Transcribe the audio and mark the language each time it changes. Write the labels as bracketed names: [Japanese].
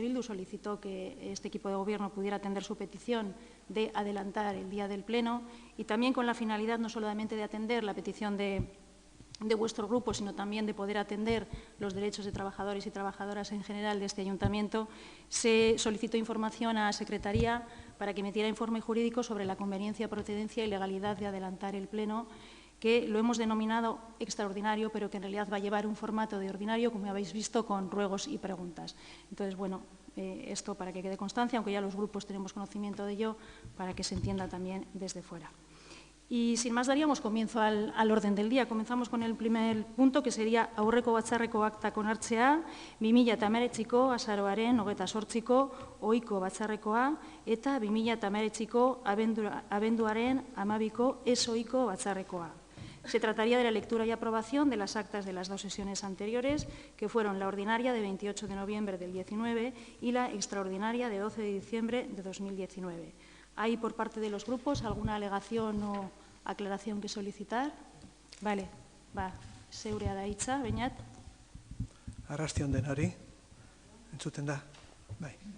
[Spanish] Bildu solicitó que este equipo de gobierno pudiera atender su petición de adelantar el día del pleno y también con la finalidad no solamente de atender la petición de vuestro grupo, sino también de poder atender los derechos de trabajadores y trabajadoras en general de este ayuntamiento, se solicitó información a la Secretaría para que emitiera informe jurídico sobre la conveniencia, procedencia y legalidad de adelantar el pleno, que lo hemos denominado extraordinario, pero que en realidad va a llevar un formato de ordinario, como habéis visto, con ruegos y preguntas. Entonces, bueno, esto para que quede constancia, aunque ya los grupos tenemos conocimiento de ello, para que se entienda también desde fuera. Y sin más daríamos comienzo al orden del día. Comenzamos con el primer punto, que sería [Basque] aurreko batzarreko aktak onartzea, 2019ko azaroaren 28ko ohiko batzarrekoa eta 2019ko abenduaren 12ko ez ohiko batzarrekoa. [Spanish] Se trataría de la lectura y aprobación de las actas de las dos sesiones anteriores, que fueron la ordinaria de 28 de noviembre del 19 y la extraordinaria de 12 de diciembre de 2019. ¿Hay por parte de los grupos alguna alegación o aclaración que solicitar? [Basque] Vale, zeurea da hitza, Beñat. Arrastion denari, entzuten da. Bai.